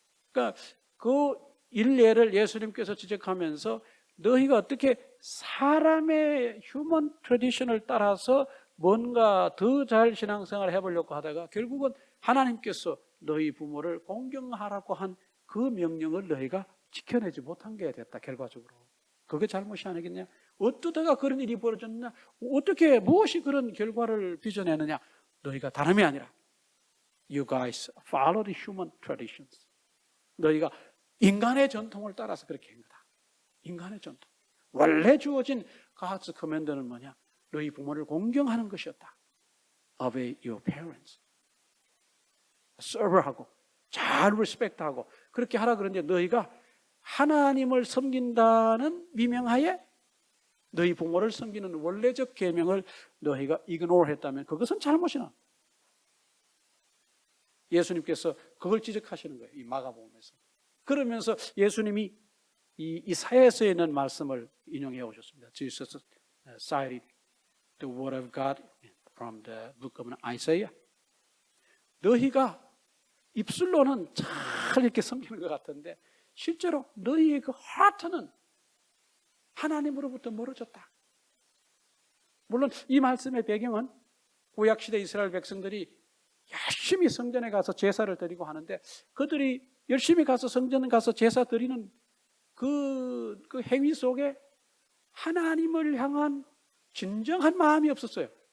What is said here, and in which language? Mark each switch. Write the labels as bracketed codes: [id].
[ko] 그러니까 그 일례를 예수님께서 지적하면서 너희가 어떻게 사람의 휴먼 트래디션을 따라서 뭔가 더 잘 신앙생활을 해보려고 하다가 결국은 하나님께서 너희 부모를 공경하라고 한 그 명령을 너희가 지켜내지 못한 게 됐다 결과적으로. 그게 잘못이 아니겠냐? 어쩌다가 그런 일이 벌어졌느냐? 어떻게 무엇이 그런 결과를 빚어내느냐? 너희가 다름이 아니라 [en] You guys follow the human traditions. [ko] 너희가 인간의 전통을 따라서 그렇게 한 거다. 인간의 전통. 원래 주어진 [en] God's command [ko] 는 뭐냐? 너희 부모를 공경하는 것이었다. [en] Obey your parents. [ko] serve하고 잘 respect하고 그렇게 하라 그러는데 너희가 하나님을 섬긴다는 미명하에 너희 부모를 섬기는 원래적 계명을 너희가 ignore 했다면 그것은 잘못이나. 예수님께서 그걸 지적하시는 거예요. 이 마가복음에서. 그러면서 예수님이 이 사회에서 있는 말씀을 인용해 오셨습니다. [en] Jesus cited the word of God from the book of Isaiah. [ko] 너희가 입술로는 잘 이렇게 섬기는 것 같은데 실제로 너희의 그 하트는 하나님으로부터 멀어졌다. 물론 이 말씀의 배경은 구약시대 이스라엘 백성들이 열심히 성전에 가서 제사를 드리고 하는데 그들이 열심히 가서 성전에 가서 제사 드리는 그 행위 속에 하나님을 향한 진정한 마음이 없었어요.